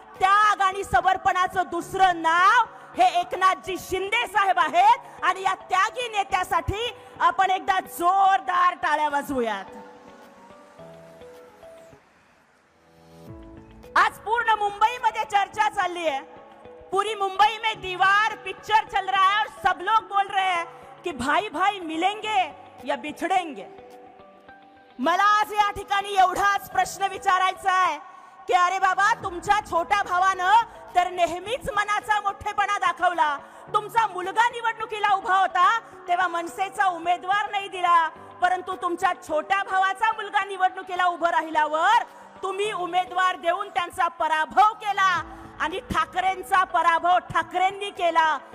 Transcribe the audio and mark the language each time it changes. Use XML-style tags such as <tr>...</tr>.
<mr>त्याग आणि समर्पणाचं दुसरं नाव हे एकनाथजी शिंदे साहेब आहेत. आणि या त्यागी नेत्यासाठी आपण एकदा जोरदार टाळ्या वाजवूयात. आज पूर्ण मुंबईमध्ये चर्चा चालली है.</mr> <hi>पूरी मुंबई में दीवार पिक्चर चल रहा है और सब लोग बोल रहे हैं कि भाई भाई मिलेंगे या बिछड़ेंगे.</hi> <mr>मला आज या ठिकाणी एवढाच प्रश्न विचारायचा आहे की अरे बाबा, तुमच्या छोट्या भावानं तर नेहमीच मनाचा मोठेपणा दाखवला. तुमचा मुलगा निवडणुकीला उभा होता तेव्हा मनसेचा उमेदवार नाही दिला, परंतु तुमच्या छोट्या भावाचा मुलगा निवडणुकीला उभं राहिल्यावर तुम्ही उमेदवार देऊन त्यांचा पराभव केला आणि ठाकरेंचा पराभव ठाकरेंनी केला.</mr>